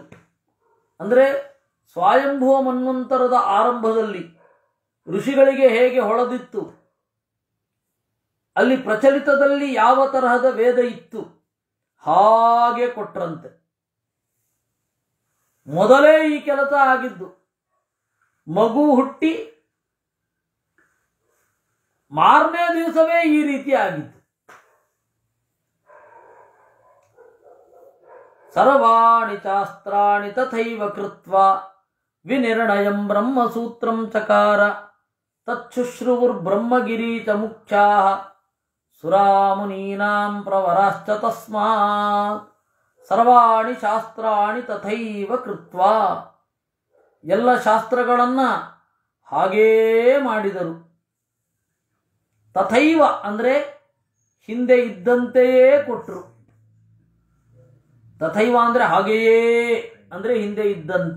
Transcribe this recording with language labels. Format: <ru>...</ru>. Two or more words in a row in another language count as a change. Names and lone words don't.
<kn>ಅಂದರೆ ಸ್ವಯಂಭುವ ಮನ್ವಂತರದ ಆರಂಭದಲ್ಲಿ ಋಷಿಗಳಿಗೆ ಹೇಗೆ ಹೊಳೆದಿತ್ತು, ಅಲ್ಲಿ ಪ್ರಚಲಿತದಲ್ಲಿ ಯಾವ ತರಹದ ವೇದ ಇತ್ತು ಹಾಗೆ ಕೊಟ್ರಂತೆ. ಮೊದಲೇ ಈ ಕೆಲಸ ಆಗಿದ್ದು. ಮಗು ಹುಟ್ಟಿ ಮಾರನೇ ದಿವಸವೇ ಈ ರೀತಿ ಆಗಿತ್ತು.</kn> <sa>ಸರ್ವಾಣಿ ಶಾಸ್ತ್ರಾಣಿ ತಥೈವ ಕೃತ್ವಾ ವಿನಿರ್ಣಯಂ ಬ್ರಹ್ಮಸೂತ್ರಂ ಚಕಾರ ತಚ್ಶುಶ್ರುವುರ್ಬ್ರಹ್ಮಗಿರೀಚ ಮುಖ್ಯಾಃ ಸುರಾಮುನೀನಾಂ ಪ್ರವರಾಶ್ಚ ತಸ್ಮಾತ್. ಸರ್ವಾಣಿ ಶಾಸ್ತ್ರಾಣಿ ತಥೈವ ಕೃತ್ವಾ,</sa> <kn>ಎಲ್ಲ ಶಾಸ್ತ್ರಗಳನ್ನು ಹಾಗೇ ಮಾಡಿದರು. ತಥೈವ ಅಂದರೆ ಹಿಂದೆ ಇದ್ದಂತೆಯೇ ಕೊಟ್ಟರು. ತಥೈವ ಅಂದರೆ ಹಾಗೆಯೇ, ಅಂದರೆ ಹಿಂದೆ ಇದ್ದಂತೆ.</kn>